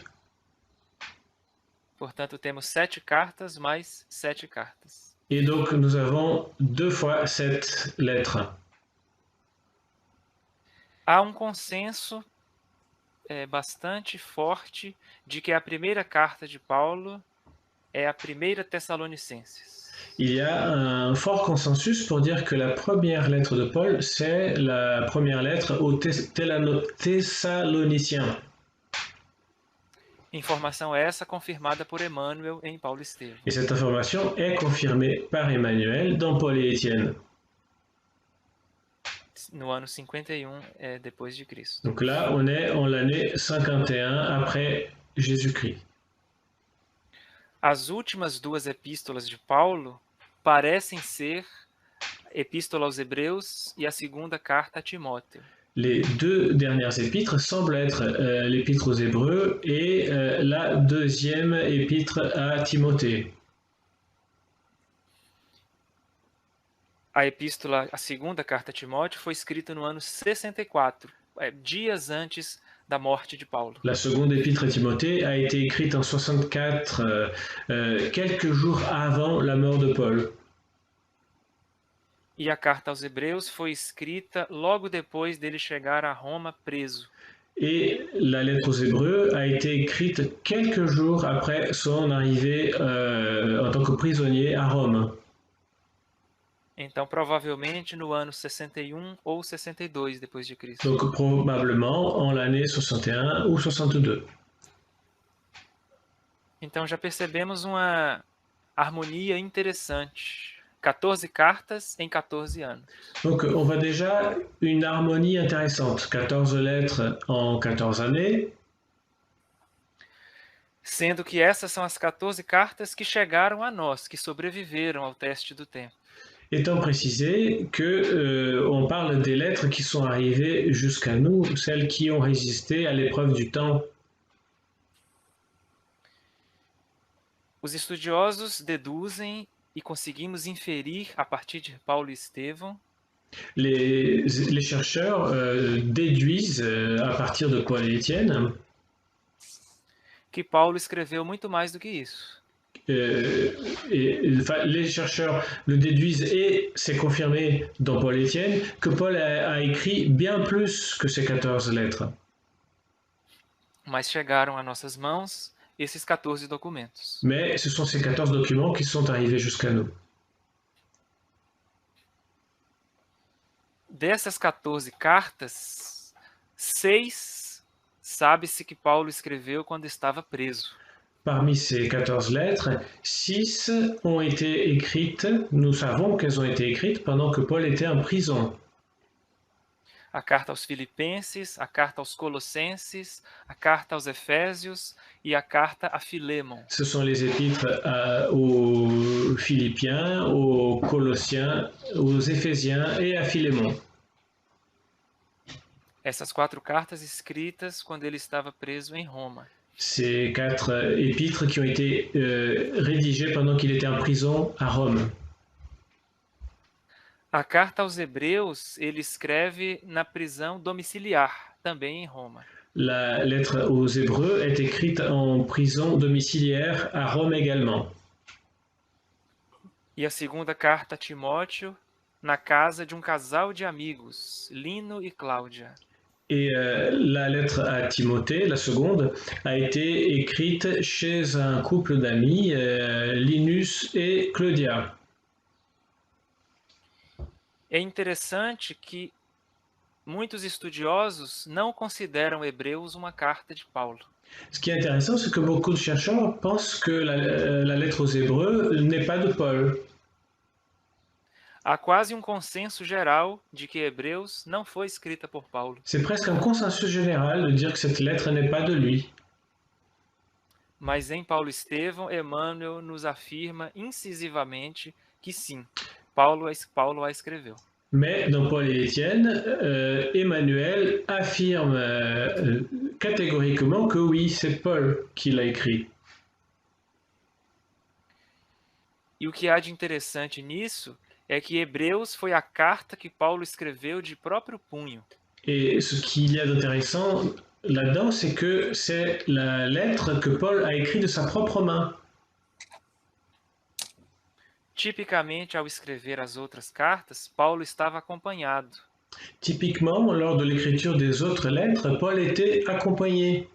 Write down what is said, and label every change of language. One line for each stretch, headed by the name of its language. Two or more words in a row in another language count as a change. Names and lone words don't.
Portuguese: Portanto, temos 7 cartas mais 7 cartas.
French: Et donc nous avons 2 fois 7 lettres.
Portuguese: Há um consenso bastante forte de que a primeira carta de Paulo é a primeira Tessalonicenses.
French: Il y a un fort consensus pour dire que la première lettre de Paul, c'est la première lettre aux Thessaloniciens.
Portuguese: Informação essa confirmada por Emmanuel em Paulo Estevão.
French: Et cette information est confirmée par Emmanuel dans Paul et Étienne.
Portuguese: No ano 51 depois de Cristo.
French: Donc là, on est en l'année 51 après Jésus-Christ.
Portuguese: As últimas duas epístolas de Paulo parecem ser a Epístola aos Hebreus e a segunda carta a Timóteo.
French: Les deux dernières épîtres semblent être l'épître aux Hébreux et la deuxième épître à Timothée.
Portuguese: A segunda carta a Timóteo foi escrita no ano 64, dias antes da morte de Paulo.
French: La seconde épître à Timothée a été écrite en 64, quelques jours avant la mort de Paul.
Portuguese: E a carta aos Hebreus foi escrita logo depois dele chegar a Roma preso.
French: Et la lettre aux Hébreux a été écrite quelques jours après son arrivée en tant que prisonnier à Rome.
Portuguese: Então, provavelmente no ano 61 ou 62 depois de Cristo.
French: Donc probablement en l'année 61 ou 62.
Portuguese: Então já percebemos uma harmonia interessante 14 cartas em 14 anos.
French: Donc on voit déjà une harmonie intéressante. 14 lettres en 14 années.
Portuguese: Sendo que essas são as 14 cartas que chegaram a nós, que sobreviveram ao teste do tempo.
French: Étant précisé que on parle des lettres qui sont arrivées jusqu'à nous, celles qui ont résisté à l'épreuve du temps.
Portuguese: Os estudiosos deduzem e conseguimos inferir a partir de Paulo e Estevão
French: Les chercheurs déduisent à partir de Paul et Étienne
Portuguese: que Paulo escreveu muito mais do que isso.
French: les chercheurs le déduisent et c'est confirmé dans Paul et Étienne que Paul a écrit bien plus que ces 14 lettres.
Portuguese: Mas chegaram a nossas mãos esses 14 documentos.
French: Mais ce sont ces 14 documents qui sont arrivés jusqu'à nous.
Portuguese: Dessas 14 cartas, 6 sabe-se que Paulo escreveu quando estava preso.
French: Parmi ces 14 lettres, 6 ont été écrites, nous savons qu'elles ont été écrites pendant que Paul était en prison.
Portuguese: A carta aos Filipenses, a carta aos Colossenses, a carta aos Efésios e a carta a Filémon.
French: Ce sont les épîtres aux Philippiens, aux Colossiens, aux Éphésiens et à Philémon.
Portuguese: Essas 4 cartas escritas quando ele estava preso em Roma.
French: Ces 4 épîtres qui ont été rédigées pendant qu'il était en prison à Rome.
Portuguese: A carta aos Hebreus ele escreve na prisão domiciliar, também em Roma.
French: La lettre aux Hébreux est écrite en prison domiciliaire à Rome également.
Portuguese: E a segunda carta a Timóteo na casa de um casal de amigos, Lino e Cláudia.
French: Et la lettre à Timothée, la seconde, a été écrite chez un couple d'amis, Linus et Claudia.
Portuguese: É interessante que muitos estudiosos não consideram Hebreus uma carta de Paulo.
French: Ce qui est intéressant, c'est que beaucoup de chercheurs pensent que la lettre aux Hébreux n'est pas de Paul.
Portuguese: Há quase um consenso geral de que Hebreus não foi escrita por Paulo.
French: C'est presque un consensus général de dire que cette lettre n'est pas de lui.
Portuguese: Mas em Paulo e Estevão, Emmanuel nos afirma incisivamente que sim, Paulo a escreveu.
French: Mais dans Paul et Étienne, Emmanuel affirme catégoriquement que oui, c'est Paul qui l'a écrit.
Portuguese: E o que há de interessante nisso é que Hebreus foi a carta que Paulo escreveu de próprio punho.
French: Et ce qu'il y a d'intéressant là-dedans, c'est que c'est la lettre que Paul a écrite de sa propre main.
Portuguese: Tipicamente, ao escrever as outras cartas, Paulo estava acompanhado.
French: Typiquement, lors de l'écriture des autres lettres, Paul était accompagné.